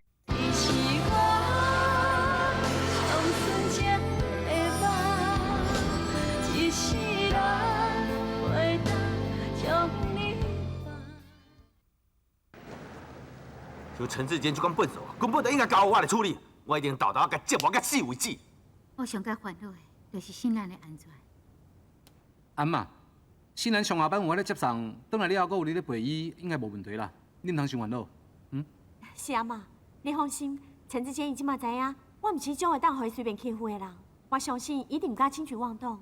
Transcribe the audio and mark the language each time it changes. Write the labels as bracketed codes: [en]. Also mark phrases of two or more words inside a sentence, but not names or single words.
[nan] 你是我上纯情的梦，一世人袂当将你放。像陈志坚这款笨手，根本就应该交我来处理，我一定豆豆甲折磨甲死为止。我上较烦恼的，就是新兰的安全。安嘛，新兰上下班有我咧接送，转来了后，阁有你咧陪伊，应该无问题啦。你唔通伤烦恼。是啊妈，你放心，陈志坚伊即马知影，我唔是种会当互伊随便欺负的人，我相信伊一定唔敢轻举妄动。